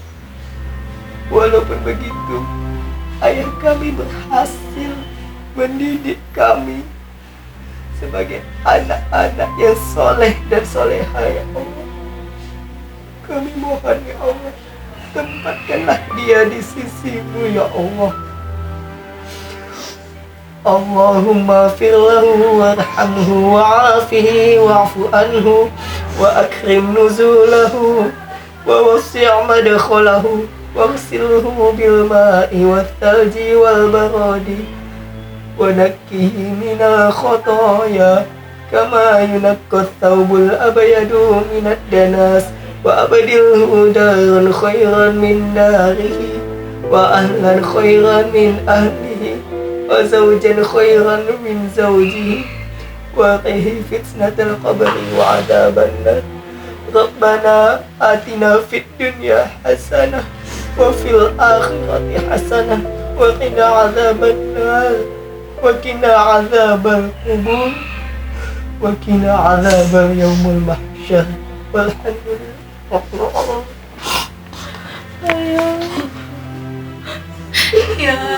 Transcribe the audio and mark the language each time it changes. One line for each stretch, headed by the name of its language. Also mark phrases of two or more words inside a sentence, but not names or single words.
Indonesian: Walaupun begitu, ayah kami berhasil mendidik kami sebagai anak-anak yang soleh dan soleha
Arabic: يا الله.
Indonesian: Kami mohon
Arabic: يا الله,
Indonesian: tempatkanlah dia di sisimu
Arabic: يا الله. اللهم اغفر له وارحمه وعافه واعف عنه وأكرم نزله ووسع مدخله واغسله بالماء والثلج والبرد ونقه من الخطايا كما ينقى الثوب الأبيض من الدنس وأبدله دارا خيرا من داره وأهلا خيرا من أهله وزوجا خيرا من زوجه وقه فتنة القبر وعذاب النار. ربنا آتنا في الدنيا حسنة وفي الآخرة حسنة وقنا عذاب النار وقنا عذاب القبور وقنا عذاب يوم المحشر. والحمد لله.
Indonesian: Ya.